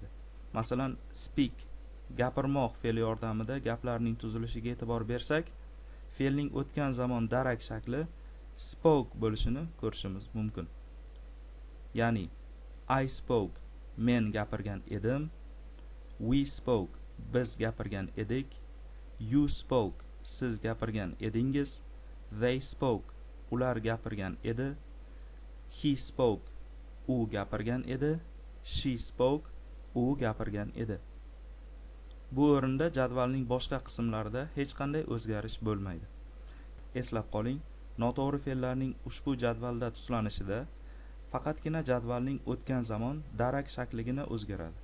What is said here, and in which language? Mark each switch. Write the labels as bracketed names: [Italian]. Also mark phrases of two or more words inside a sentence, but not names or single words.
[Uzbek] Masalan, speak gapirmoq fe'li yordamida gaplarning tuzilishiga e'tibor bersak, fe'lning o'tgan zamon darak shakli spoke bo'lishini ko'rishimiz mumkin. Ya'ni [English] I spoke [Uzbek] men gapirgan edim, [English] we spoke [Uzbek] biz gapirgan edik, [English] you spoke [Uzbek] siz gapirgan edingiz, [English] they spoke [Uzbek] ular gapirgan edi, [English] he spoke [Uzbek] u gapirgan edi, [English] she spoke [Uzbek] u gapirgan edi. Bu o'rinda jadvalning boshqa qismlarida hech qanday o'zgarish bo'lmaydi. Eslab qoling, noto'g'ri fe'llarning ushbu jadvalda tuslanishida faqatgina jadvalning o'tgan zamon darak shakligina o'zgaradi.